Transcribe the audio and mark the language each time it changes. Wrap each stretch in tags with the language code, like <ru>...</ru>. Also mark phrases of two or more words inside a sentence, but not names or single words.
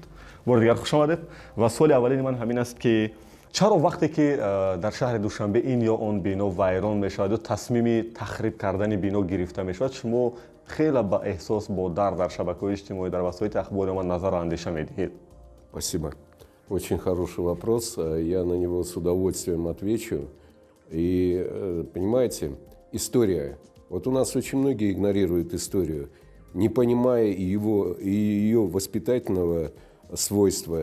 <tg>бори дигар хуш омадед ва суоли аввалини ман ҳамин аст ки чаро вақте ки дар шаҳри Душанбе ин ё он бино вайрон мешавад ё тасмими тахриб кардани бино гирифта мешавад, шумо хеле ба эҳсос бо дард дар шабакаҳои иҷтимоӣ дар васоити ахбори омад назару андеша медиҳед?</tg> <ru>Спасибо. Очень хороший вопрос. Я на него с удовольствием отвечу. И, понимаете, история. Вот у нас очень многие игнорируют историю, не понимая ее воспитательного свойства.</ru>